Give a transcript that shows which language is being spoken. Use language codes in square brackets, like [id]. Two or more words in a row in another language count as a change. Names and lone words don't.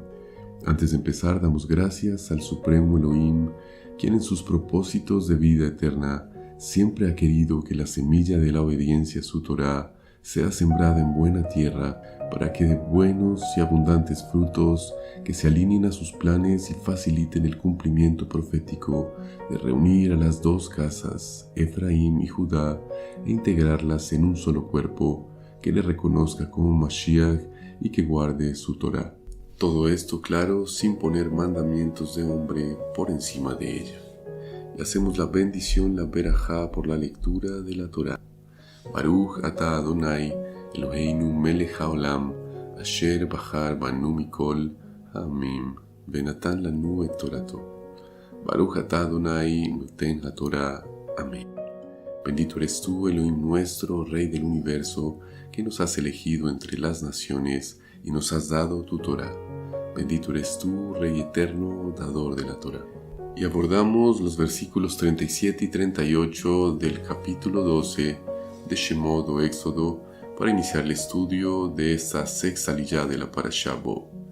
[es] Antes de empezar, damos gracias al Supremo Elohim, quien en sus propósitos de vida eterna siempre ha querido que la semilla de la obediencia a su Torá sea sembrada en buena tierra para que dé buenos y abundantes frutos que se alineen a sus planes y faciliten el cumplimiento profético de reunir a las dos casas, Efraín y Judá, e integrarlas en un solo cuerpo, que le reconozca como Mashiach y que guarde su Torá. Todo esto, claro, sin poner mandamientos de hombre por encima de ella. Y hacemos la bendición, la berajá, por la lectura de la Torá. [he] ברוך אתה אדוני, אלוהינו מלך העולם, אשר בחר בנו מכל העמים, ונתן לנו את תורתו. ברוך אתה אדוני נותן התורה. [es] Amén. Bendito eres tú, Elohim nuestro, Rey del universo, que nos has elegido entre las naciones y nos has dado tu Torá. Bendito eres tú, Rey eterno, dador de la Torá. Y abordamos los versículos 37 y 38 del capítulo 12 de Shemot o Éxodo para iniciar el estudio de esta sexta aliyá de la Parashá Bo.